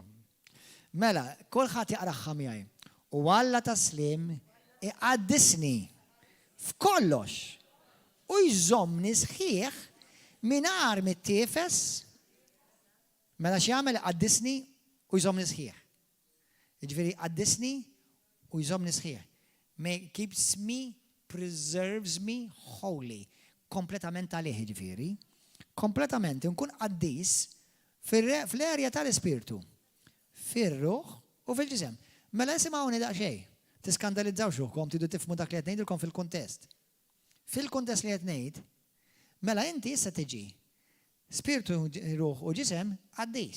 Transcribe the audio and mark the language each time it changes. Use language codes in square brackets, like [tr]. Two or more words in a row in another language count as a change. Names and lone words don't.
[mt] Mela, kulħadd jaqraħħa miegħi. U Alla taslim iqaddisni f'kollox u jżommni sħiħ mingħajr mit-tiefes. Mela x'jagħmel iqaddisni u jżommni sħiħ. Jiġifieri iqaddisni u jżommni sħiħ. [en] Keeps me, preserves me holy. [mt] Kompletament għalih jiġifieri. Kompletament nkun qaddis fl-erja tal-ispirtu, fir-ruħ u fil-ġisem. Mela isimgħuni daqsxejn. Tiskandalizzawx ruħkom, tridu tifhmu dak li qed ngħidilkom fil-kuntest. Fil-kuntest li qed ngħid, mela inti issa tiġi spirtu, ruħ u ġisem qaddis.